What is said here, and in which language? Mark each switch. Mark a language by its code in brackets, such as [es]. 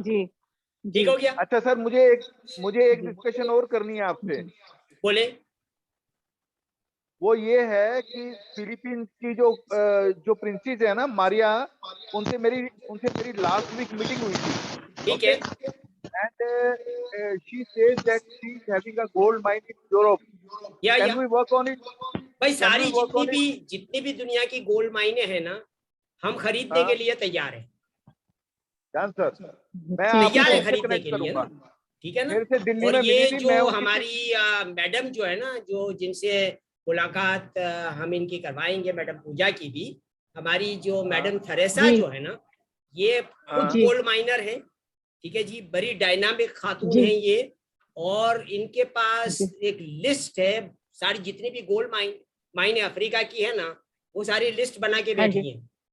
[hi] जी ठीक हो गया। अच्छा सर, मुझे एक डिस्कशन और करनी है आपसे। बोले। वो ये है कि फिलीपींस की जो प्रिंसेस है ना मारिया, उनसे मेरी लास्ट वीक मीटिंग हुई थी। ठीक है। [en] And she says that she is having a gold mine in Europe. Can we work on it? [hi] भाई सारी जितनी भी दुनिया की गोल्ड माइने हैं ना, हम खरीदने के लिए तैयार हैं। सर मैं तैयार है खरीदने के लिए ना, ठीक है ना। और ये जो हमारी मैडम जो है ना, जो जिनसे मुलाकात हम इनकी करवाएंगे, मैडम पूजा की भी, हमारी जो मैडम थरेसा जो है ना, ये खुद गोल्ड माइनर है, ठीक है जी, बड़ी डायनामिक खातून है ये, और इनके पास एक लिस्ट है, सारी जितनी भी गोल्ड माइने अफ्रीका की है ना, वो सारी लिस्ट बना के बैठी है।